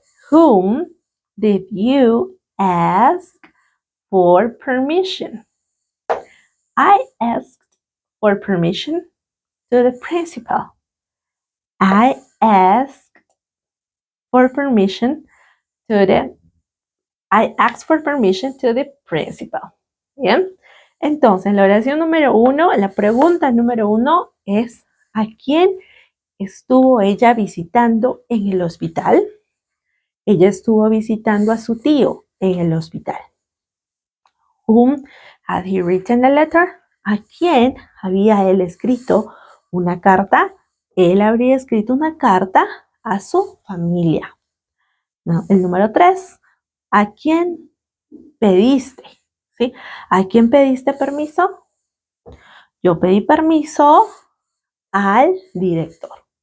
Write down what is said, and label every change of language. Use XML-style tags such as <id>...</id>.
<en>Whom did you ask for permission? I asked for permission to the principal. I asked for permission I asked for permission to the principal.</en> <es>Bien. Entonces, la oración número 1, la pregunta número 1 es: ¿a quién estuvo ella visitando en el hospital? Ella estuvo visitando a su tío en el hospital.</es> <en>Whom had he written a letter?</en> <es>¿A quién había él escrito una carta? Él habría escrito una carta a su familia. No, el número 3. ¿A quién pediste? ¿Sí? ¿A quién pediste permiso? Yo pedí permiso al director.</es>